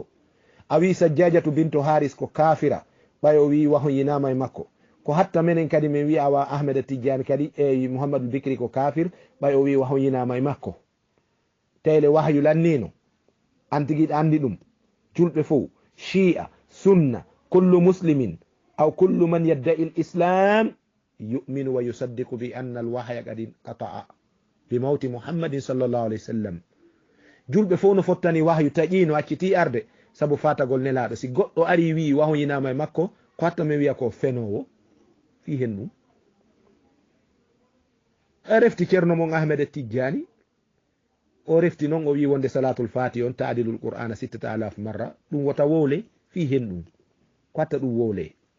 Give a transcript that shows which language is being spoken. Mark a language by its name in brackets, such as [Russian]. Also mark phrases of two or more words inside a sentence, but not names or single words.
[Fula] a wi sajjajatu bintu haris ko kafira ɓay o wi wahyinama e makko. ko hatta menen kadi min wi'a wa ahmada tijjani kadi e muhammadul bikri ko kafir ɓay o wi wahyinama e makko. tele wahyu lannino an tigiɗa andi ɗum. julɓe fo shi'a sunna [Arabic] كل مسلم أو كل من يدعي الإسلام يؤمن ويصدق بأن الوحي قد انقطع بموت محمد صلى الله عليه وسلم. [Fula] julɓe fof no fottani wahyu taƴi no acciti arde sabu fatagol nelaɗo. si goɗɗo ari wi wahoyinama e makko ko hatta min wiya ko fenowo fi hen ɗum. a refti ceerno mon ahmed tijjani o refti noon o wi wonde salatul fati on [Arabic] تعادل القرآن [Fula] 6000 marra ɗum wota wowle fi hen ɗum ko hatta ɗum wowle.